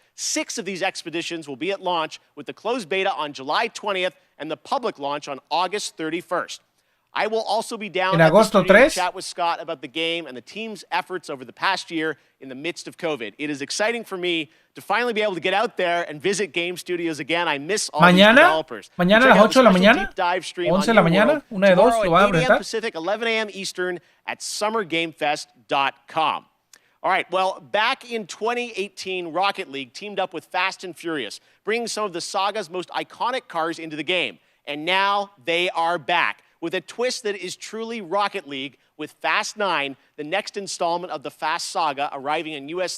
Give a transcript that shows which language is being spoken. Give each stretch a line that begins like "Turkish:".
English: 6 of these expeditions will be at launch, with the closed beta on July 20th and the public launch on August 31st. I will also be down at the studio to chat with Scott about the game and the team's efforts over the past year in the midst of COVID. It is exciting for me to finally be able to get out there and visit game studios again. I miss all these developers.
Spanish: Mañana a las 8 de la mañana, 11 de la mañana, una de dos, lo van a presentar.
English: Pacific, 11 a.m. Eastern at summergamefest.com. All right, well, back in 2018, Rocket League teamed up with Fast and Furious, bringing some of the saga's most iconic cars into the game. And now they are back with a twist that is truly Rocket League with Fast 9, the next installment of the Fast saga, arriving in U.S.